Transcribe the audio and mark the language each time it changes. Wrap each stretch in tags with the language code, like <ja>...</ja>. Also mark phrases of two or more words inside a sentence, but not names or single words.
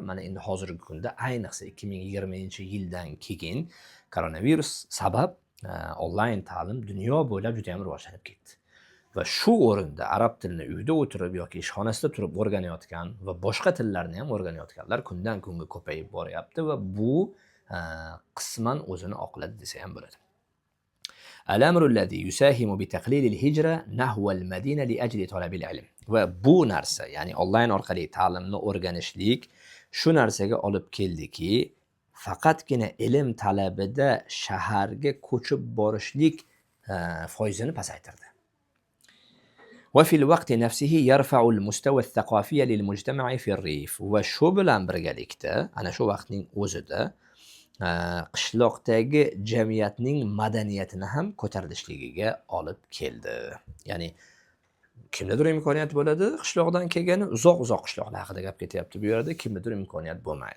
<uz>Mana endi hozirgi kunda ayniqsa 2020-yildan keyin koronavirus sabab onlayn ta'lim dunyo bo'ylab juda ham rivojlanib ketdi. Va shu o'rinda arab tilini uyda o'tirib yoki ishxonasida turib o'rganayotgan va boshqa tillarni ham o'rganayotganlar kundan kunga ko'payib boryapti va bu qisman o'zini oqladi desa ham bo'ladi.</uz> <ar>الأمر الذي يساهم بتقليل الهجرة نحو المدينة لأجل طلب العلم.</ar> <uz>Va bu narsa, ya'ni onlayn orqali ta'limni o'rganishlik shu narsaga olib keldiki, faqatgina ilm talabida shaharga ko'chib borishlik foizini pasaytirdi.</uz> <ar>وفي الوقت نفسه يرفع المستوى الثقافي للمجتمع في الريف.</ar> <uz>Va shu bilan birgalikda, ana shu vaqtning o'zida qishloqdagi jamiyatning madaniyatini ham ko'tarilishligiga olib keldi. Ya'ni kimdadir imkoniyat bo'ladi, qishloqdan kelgani uzoq qishloqlar haqida gap ketyapti bu yerda, kimdadir imkoniyat bo'lmaydi.</uz>